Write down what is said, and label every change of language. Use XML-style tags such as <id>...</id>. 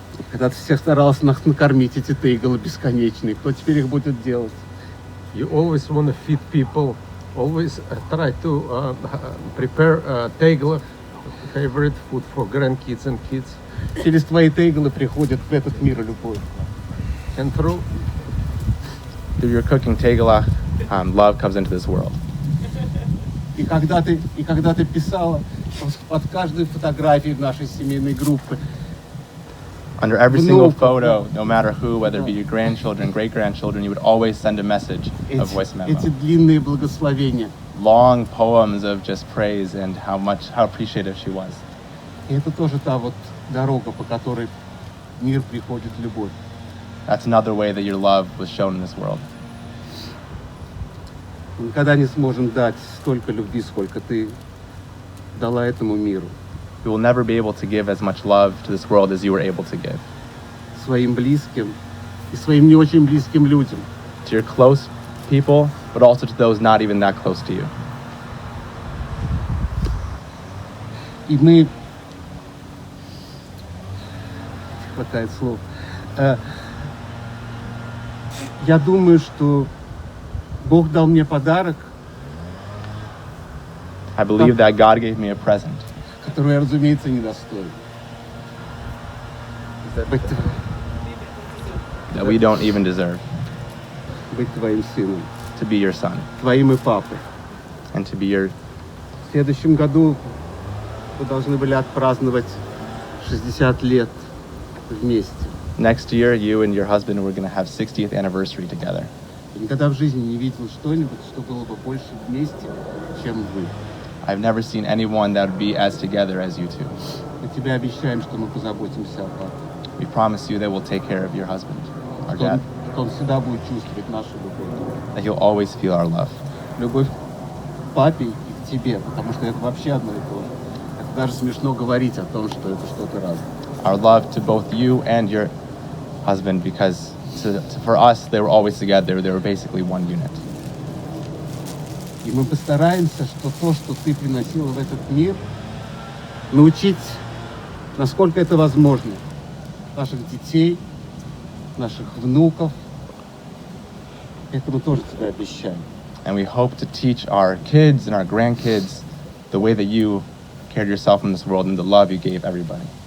<ru>Когда ты всех старался накормить эти тейгалы бесконечные, кто теперь их будет делать?</ru> <en>You always want to feed people, always try to prepare tegel, favorite food for grandkids and kids.</en> <ru>Через твои тейгалы приходит в этот мир любовь.</ru> <en>And through Through your cooking tegelach, love comes into this world.</en> <ru>И когда ты писала под каждой фотографией нашей семейной группы,</ru> <en>Under every single</en> <ru>Внуков,</ru> <en>photo,</en> <ru>да.</ru> <en>no matter who, whether it be</en> <ru>Да.</ru> <en>your grandchildren, great-grandchildren, you would always send a message, a voice memo.</en> <ru>эти длинные благословения.</ru> <en>Long poems of just praise and how appreciative she was.</en> <ru>И это тоже та вот дорога, по которой в мир приходит любовь.</ru> <en>That's another way that your love was shown in this world.</en> <ru>Мы никогда не сможем дать столько любви, сколько ты дала этому миру.</ru> <en>You will never be able to give as much love to this world as you were able to give.</en> <ru>Своим близким и своим не очень близким людям.</ru> <en>To your close people, but also to those not even that close to you.</en> <ru>И мы... Не хватает слов. Я думаю, что Бог дал мне подарок,</ru> <en>I believe that God gave me a present</en> <ru>который я, разумеется, недостоин. Быть,</ru> <en>that we don't even deserve,</en> <ru>быть твоим сыном,</ru> <en>to be your son</en> <ru>твоим и папой.</ru> <en>and to be your.</en> <ru>В следующем году вы должны были отпраздновать 60 лет вместе.</ru> <en>Next year, you and your husband were going to have 60th anniversary together.</en> <ru>Я никогда в жизни не видел что-нибудь, что было бы больше вместе, чем вы.</ru> <en>I've never seen anyone that would be as together as you two.</en> <ru>Мы тебе обещаем, что мы позаботимся о папе.</ru> <en>We promise you that we'll take care of your husband, our</en> <ru>Что</ru> <en>dad,</en> <ru>он всегда будет чувствовать нашу любовь.</ru> <en>that he'll always feel our love.</en> <ru>Любовь к папе и к тебе, потому что это вообще одно и то же. Это даже смешно говорить о том, что это что-то разное.</ru> <en>Our love to both you and your husband, because for us, they were always together. They were basically one unit.</en> <ru>И мы постараемся, что то, что ты приносила в этот мир, научить, насколько это возможно, наших детей, наших внуков. Этому тоже тебя обещаем.</ru> <en>And we hope to teach our kids and our grandkids the way that you cared yourself in this world and the love you gave everybody.</en>